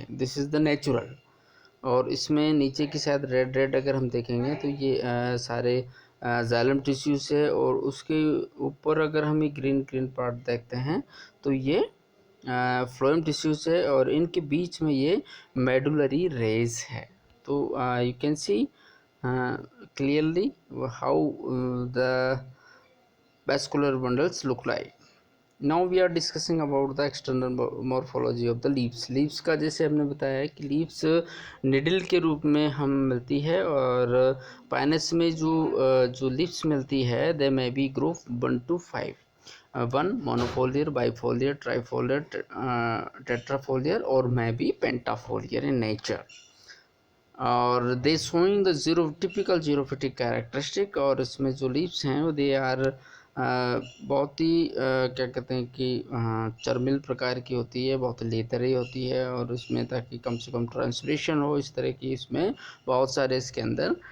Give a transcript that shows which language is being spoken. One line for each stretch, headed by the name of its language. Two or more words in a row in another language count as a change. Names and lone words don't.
English: this is the natural,
Hindi: और इसमें नीचे की शायद रेड रेड अगर हम देखेंगे तो ये सारे
English: xylem tissues
Hindi: है, और उसके ऊपर अगर हम ये
English: green green part
Hindi: देखते हैं तो ये
English: phloem tissues
Hindi: है और इनके बीच में ये
English: medullary rays
Hindi: है.
English: तो you can see clearly how the vascular bundles look like. Now we are discussing about the external morphology of the leaves.
Hindi: leaves का जैसे हमने बताया है कि leaves निडल के रूप में हम मिलती है, और पाइनस में जो leaves मिलती है
English: they may be group 1 to 5. 1 monofoliar, bifoliar, trifoliar, tetrafoliar or may be pentafoliar in nature.
Hindi: और
English: they showing the typical xerophytic characteristic,
Hindi: और इसमें जो लीव्स हैं वो
English: they are
Hindi: बहुत ही क्या कहते हैं कि चर्मिल प्रकार की होती है, बहुत लेतरी होती है, और उसमें ताकि कम से कम ट्रांसलेशन हो इस तरह की इसमें बहुत सारे इसके अंदर